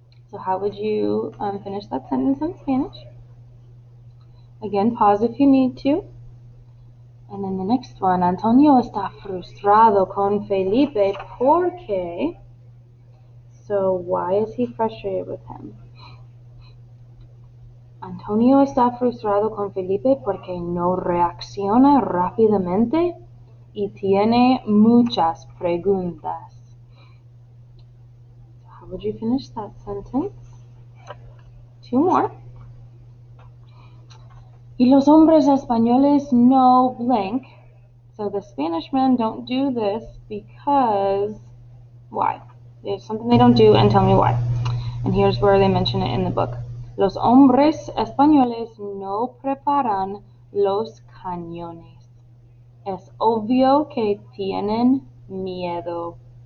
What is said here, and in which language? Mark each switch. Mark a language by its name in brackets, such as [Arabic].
[English] So how would you finish that sentence in Spanish? Again, pause if you need to. And then the next one, [Spanish] Antonio está frustrado con Felipe porque... [English] So why is he frustrated with him? [Spanish] Antonio está frustrado con Felipe porque no reacciona rápidamente y tiene muchas preguntas. [English] So how would you finish that sentence? Two more. [Spanish] Y los hombres españoles no blank. [English] So the Spanish men don't do this because... Why? There's something they don't do, and tell me why. And here's where they mention it in the book. [Spanish] Los hombres españoles no preparan los cañones. Es obvio que tienen miedo.